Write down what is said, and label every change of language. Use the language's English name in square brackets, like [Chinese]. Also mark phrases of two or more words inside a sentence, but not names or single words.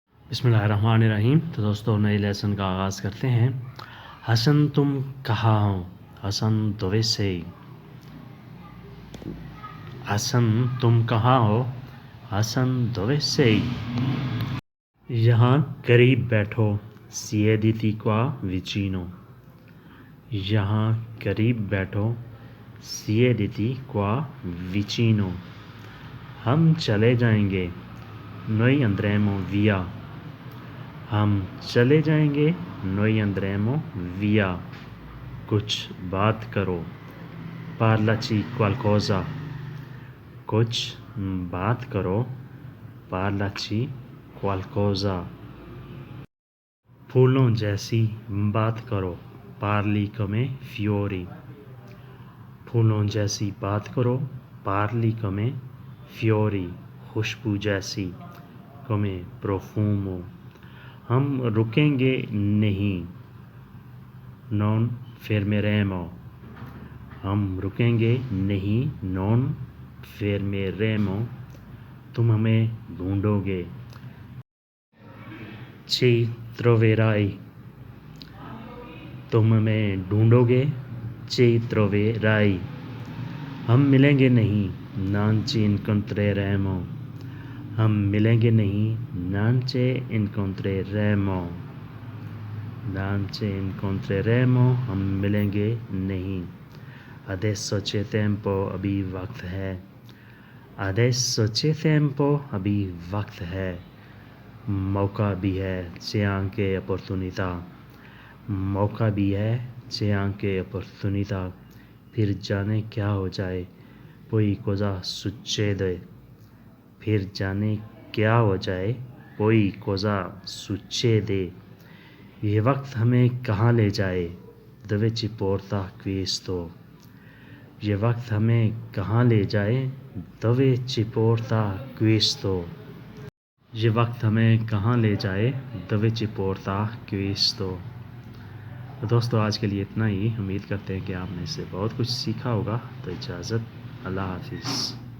[Arabic] بسم اللہ الرحمن الرحیم۔ [Urdu] تو دوستو نئے لیسن کا آغاز کرتے ہیں۔ حسن تم کہاں ہو؟ حسن دوے سے حسن تم کہاں ہو؟ حسن دوے سے یہاں قریب بیٹھو [Italian] siediti qua vicino۔ [Urdu] یہاں قریب بیٹھو [Italian] siediti qua vicino۔ [Urdu] ہم چلے جائیں گے [Italian] noi andremo via۔ [Urdu] ہم چلے جائیں گے [Italian] noi andremo via۔ [Urdu] کچھ بات کرو [Italian] parlaci qualcosa۔ [Urdu] کچھ بات کرو [Italian] parlaci qualcosa۔ [Urdu] پھولوں جیسی بات کرو [Italian] parli come fiori۔ [Urdu] پھولوں جیسی بات کرو [Italian] parli come fiori۔ [Urdu] خوشبو جیسی [Italian] come profumo۔ [Urdu] ہم رکیں گے نہیں [Italian] non fermeremo۔ [Urdu] ہم رکیں گے نہیں [Italian] non fermeremo۔ [Urdu] تم ہمیں ڈھونڈو گے [Italian] ci troverai۔ [Urdu] تم ہمیں ڈھونڈو گے [Italian] ci troverai۔ [Urdu] ہم ملیں گے نہیں [Italian] non ci incontreremo۔ [Urdu] ہم ملیں گے نہیں [Italian] non ci incontreremo۔ non ci incontreremo [Urdu] ہم ملیں گے نہیں۔ [Italian] adesso c'è tempo [Urdu] ابھی وقت ہے۔ [Italian] adesso c'è tempo [Urdu] ابھی وقت ہے۔ موقع بھی ہے [Italian] c'è anche opportunità۔ [Urdu] موقع بھی ہے [Italian] c'è anche opportunità۔ [Urdu] پھر جانے کیا ہو جائے [Italian] poi cosa succede۔ [Urdu] پھر جانے کیا ہو جائے [Italian] poi cosa succede۔ [Urdu] یہ وقت ہمیں کہاں لے جائے [Italian] dove ci porta questo۔ [Urdu] یہ وقت ہمیں کہاں لے جائے [Italian] dove ci porta questo۔ [Urdu] یہ وقت ہمیں کہاں لے جائے [Italian] dove ci porta questo۔ [Urdu] تو دوستو آج کے لیے اتنا ہی۔ امید کرتے ہیں کہ آپ نے اس سے بہت کچھ سیکھا ہوگا۔ تو اجازت، اللہ حافظ۔